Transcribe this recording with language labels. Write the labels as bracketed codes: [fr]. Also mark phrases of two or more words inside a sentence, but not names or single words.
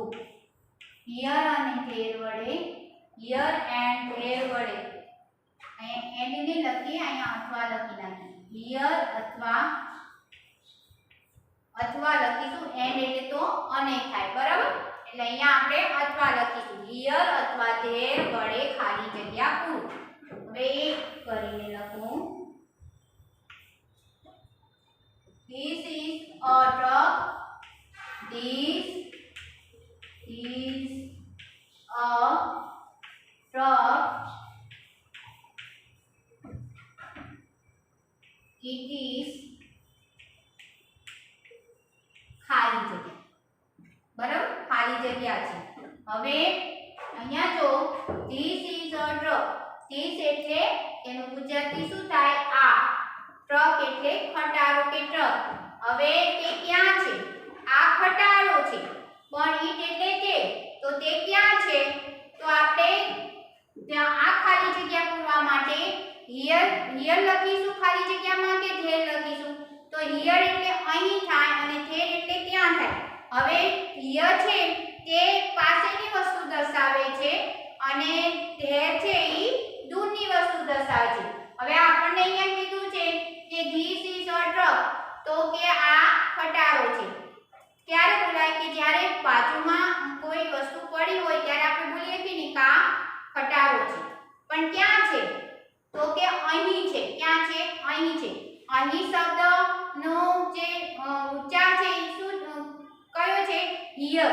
[gu] હિયર અને ધેર વડે, [en] here and there [gu] વડે, અહીંયા એન્ડ ને લખી, અહીંયા અથવા લખી નાખી. હિયર અથવા લખીશું. એન્ડ એટલે તો અને થાય, બરાબર. એટલે અહીંયા આપણે અથવા લખીશું. હિયર અથવા ધેર વડે ખાલી જગ્યા પૂરો. હવે એક કરીને લખું. [en] This is a truck. This is a truck, it is [gu] ખાલી જગ્યા. બરાબર, ખાલી જગ્યા છે. હવે અહીંયા જો [en] this is a truck. [gu] this એટલે એનું ગુજરાતી શું થાય? આ. ટ્રક એટલે ખટારો કે ટ્રક. હવે તે ક્યાં છે? આ ખટારો છે. પણ it એટલે તે. તો તે ક્યાં છે? તો આપણે ત્યાં આ ખાલી જગ્યા પૂરવા માટે here લખીશું ખાલી જગ્યામાં કે there લખીશું? તો here એટલે અહીં થાય અને there એટલે ત્યાં થાય. હવે here છે તે પાસેની વસ્તુ દર્શાવે છે અને there છે ઈ દૂરની વસ્તુ દર્શાવે છે. [en] હવે આપણને અહીંયા કીધું છે કે this is a truck, [gu] તો કે આ ખટારો છે. ક્યારે બોલાય? કે જ્યારે બાજુમાં કોઈ વસ્તુ પડી હોય ત્યારે આપણે બોલીએ કે ની કા ખટારો છે. પણ ક્યાં છે? તો કે અહીં છે. ક્યાં છે? અહીં છે. અહીં શબ્દનો જે ઉચ્ચાર છે એ શું કયો છે? here.